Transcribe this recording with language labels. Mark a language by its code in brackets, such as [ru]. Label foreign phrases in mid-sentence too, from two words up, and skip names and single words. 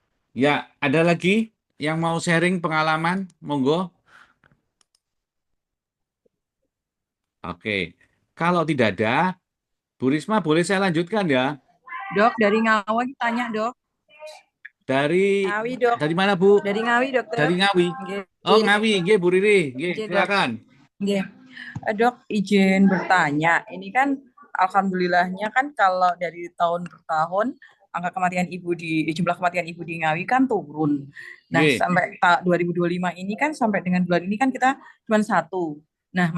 [id] Ya, ada lagi yang mau sharing pengalaman? Monggo. Oke. Kalau tidak ada, Bu Risma boleh saya lanjutkan ya. Dok, dari Ngawi tanya, Dok. Dari Ngawi, Dok. dari mana, Bu? Dari Ngawi, Dokter. Dari Ngawi. Nggih, Oh, Ngawi, nggih Bu Riri, nggih, nggih, Dok. silakan. Nggih. Dok, izin bertanya. Ini kan alhamdulillahnya kan kalau dari tahun per tahun angka kematian ibu di jumlah kematian ibu di Ngawi kan turun. Nah, Nggih, sampai 2025 ini kan sampai dengan bulan ini kan kita cuma satu. Nah,